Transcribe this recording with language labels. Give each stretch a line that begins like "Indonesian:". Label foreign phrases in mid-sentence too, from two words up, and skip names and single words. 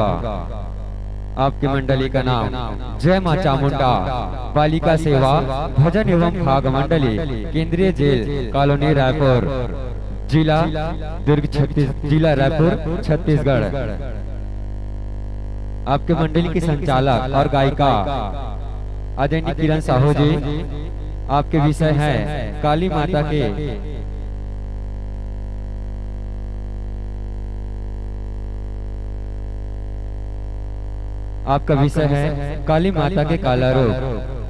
Hindi: आपकी मंडली का नाम जय मां चामुंडा बालिका सेवा भजन एवं भाग मंडली, केंद्रीय जेल कॉलोनी, रायपुर, जिला दुर्ग, जिला रायपुर, छत्तीसगढ़। आपके मंडली की संचालक और गायिका आदरणीय किरण साहू जी। आपके विषय है काली माता के आपका विषय है काली माता के काला रूप।